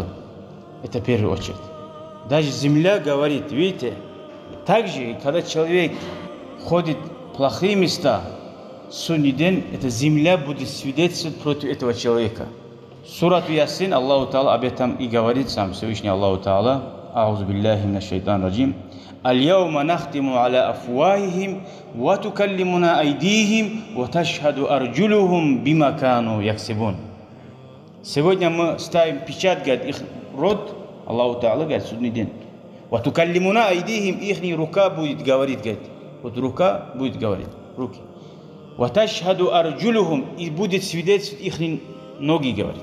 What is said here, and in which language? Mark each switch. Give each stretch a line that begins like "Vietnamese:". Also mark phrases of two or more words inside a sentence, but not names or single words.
Russian: Это в первую очередь. Даже земля говорит, видите, также, когда человек ходит в плохие места, судный день, эта земля будет свидетельствовать против этого человека. Сурат Ясин,
Arabic: الله تعالى
Russian: об этом и говорит сам Всевышний
Arabic: الله تعالى. أعوذ بالله من الشيطان الرجيم اليوم نختم على أفواههم وتكلمنا أيديهم وتشهد أرجلهم بما كانوا يكسبون.
Russian: Сегодня мы ставим печать, говорит, их рот,
Arabic: الله تعالى
Russian: говорит, судный день.
Arabic: وتكلمنا أيديهم,
Russian: их рука будет говорить, говорит. Вот рука будет говорить, руки.
Arabic: وتشهد أرجلهم,
Russian: и будет свидетельствовать их ноги, говорит.